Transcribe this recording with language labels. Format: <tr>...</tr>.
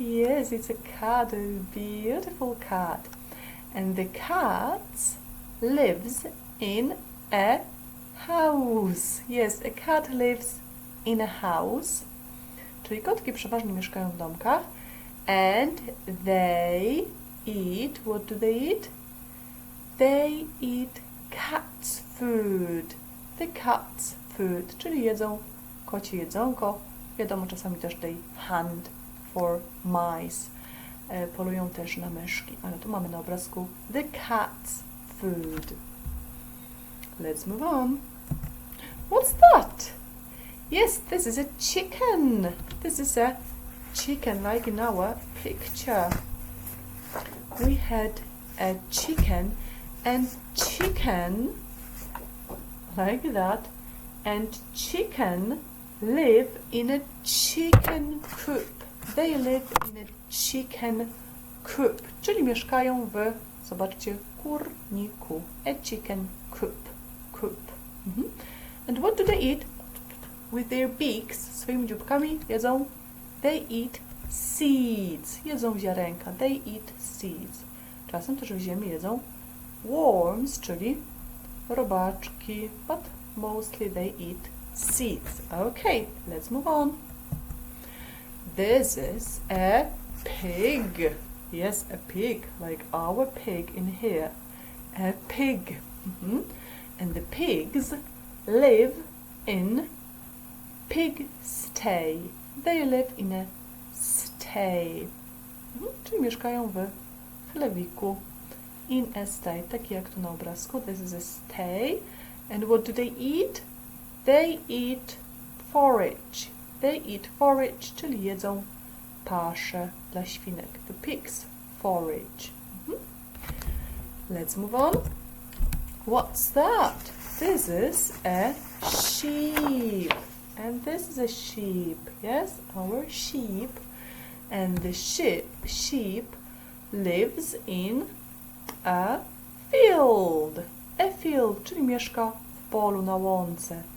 <en>Yes, it's a cat, a beautiful cat. And the cat lives in a house. Yes, a cat lives in a house.</en> <pl>Czyli kotki przeważnie mieszkają w domkach.</pl> <en>And they eat, what do they eat? They eat cat's food. The cat's food,</en> <pl>czyli jedzą kocie jedzonko. Wiadomo, czasami też</pl> <en>they hunt for mice.</en> <pl>Polują też na myszki, ale tu mamy na obrazku</pl> <en>the cat's food. Let's move on. What's that? Yes, this is a chicken. This is a chicken, like in our picture. We had a chicken, and chicken, like that, and chicken live in a chicken coop. They live in a chicken coop,</en> <pl>czyli mieszkają w, zobaczcie, kurniku.</pl> <en>A chicken coop. And what do they eat? With their beaks,</en> <pl>swoimi dzióbkami jedzą,</pl> <en>they eat seeds.</en> <pl>Jedzą ziarenka.</pl> <en>They eat seeds.</en> <pl>Czasem też w ziemi jedzą</pl> <en>worms,</en> <pl>czyli robaczki,</pl> <en>but mostly they eat seeds. Okay, let's move on. This is a pig. Yes, a pig, like our pig in here. A pig. And the pigs live in pigsty. They live in a stay.</en> <pl>Czyli mieszkają w chlewiku.</pl> <en>In a stay,</en> <pl>taki jak tu na obrazku.</pl> <en>This is a stay. And what do they eat? They eat forage. They eat forage,</en> <pl>czyli jedzą paszę dla świnek.</pl> <en>The pigs forage. Let's move on. What's that? This is a sheep. And this is a sheep. Yes, our sheep. And the sheep lives in a field. A field,</en> <pl>czyli mieszka w polu na łące.</pl>